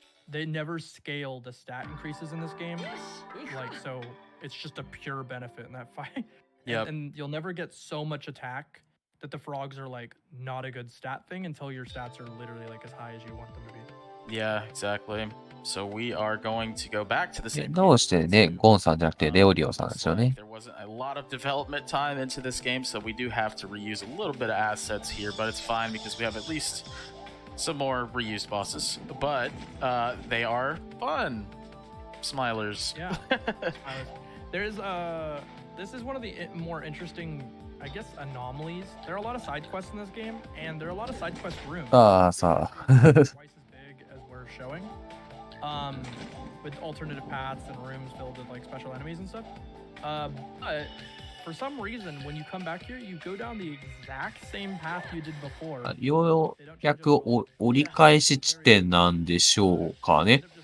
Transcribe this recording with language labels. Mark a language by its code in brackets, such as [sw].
[en] They never scale the stat increases in this game. Like, so it's just a pure benefit in that fight. Yep. And you'll never get so much attack that the frogs are like not a good stat thing until your stats are literally like as high as you want them to be. Yeah, exactly. So we are going to go back to the same. [ja] どうしてね、ゴンさんじゃなくてレオリオさんですよね。 [en] There wasn't a lot of development time into this game, so we do have to reuse a little bit of assets here, but it's fine because we have at least some more reused bosses. But they are fun. Smilers. Yeah. There's this is one of the more interesting, I guess, anomalies. There are a lot of side quests in this game, and there are a lot of side quest rooms. [ja] さあ。 [en] Twice as big as we're showing. With alternative paths and rooms filled with like special enemies and stuff. But for some reason, when you come back here, you go down the exact same path you did before. [ja] ようやく折り返し地点なんでしょうかね。